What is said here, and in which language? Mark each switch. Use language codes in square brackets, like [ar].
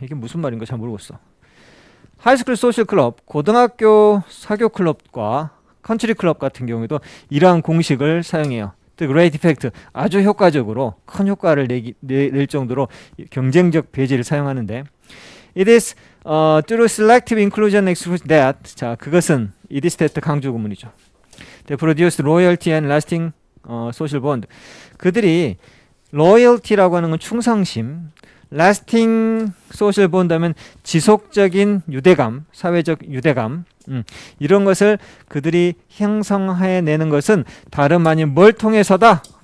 [ko] 이게 무슨 말인가 잘 모르겠어. 하이스쿨 소셜 클럽, 고등학교 사교 클럽과 컨트리 클럽 같은 경우에도 이러한 공식을 사용해요. [en] the great effect, [ko] 아주 효과적으로 큰 효과를 낼 정도로 경쟁적 배제를 사용하는데 [en] it is through selective inclusion and exclusion that [ko] 자 그것은 [en] it is that [ko] 강조 구문이죠. [en] They produce loyalty and lasting social bond. [ko] 그들이 loyalty라고 하는 건 충성심, [en] lasting social bond [ko] 하면 지속적인 유대감, 사회적 유대감, 이런 것을 그들이 형성해내는 것은 다름 아닌 뭘 통해서다?